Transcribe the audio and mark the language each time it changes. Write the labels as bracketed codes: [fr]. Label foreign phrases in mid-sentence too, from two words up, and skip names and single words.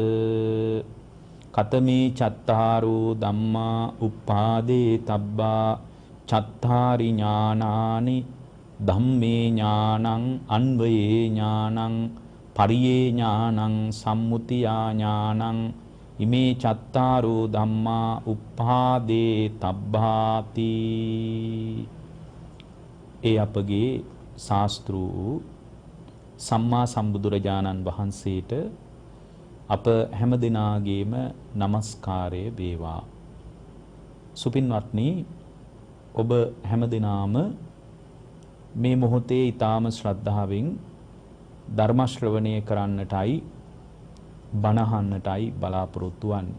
[pi] කතමේ චත්තාරෝ ධම්මා උප්පාදේ තබ්බා චත්තාරි ඥානානි ධම්මේ ඥානං අන්වයේ ඥානං පරියේ ඥානං සම්මුතියා ඥානං ඉමේ චත්තාරෝ ධම්මා උප්පාදේ තබ්බාති. [si] ඒ අපගේ ශාස්ත්‍රු සම්මා සම්බුදුරජාණන් වහන්සේට අප හැම දිනාගේම নমස්කාරය වේවා. සුපින්වත්නි, ඔබ හැම දිනාම මේ මොහොතේ ඊටාම ශ්‍රද්ධාවෙන් ධර්ම ශ්‍රවණය කරන්නටයි බණ අහන්නටයි බලාපොරොත්තු වන්නේ.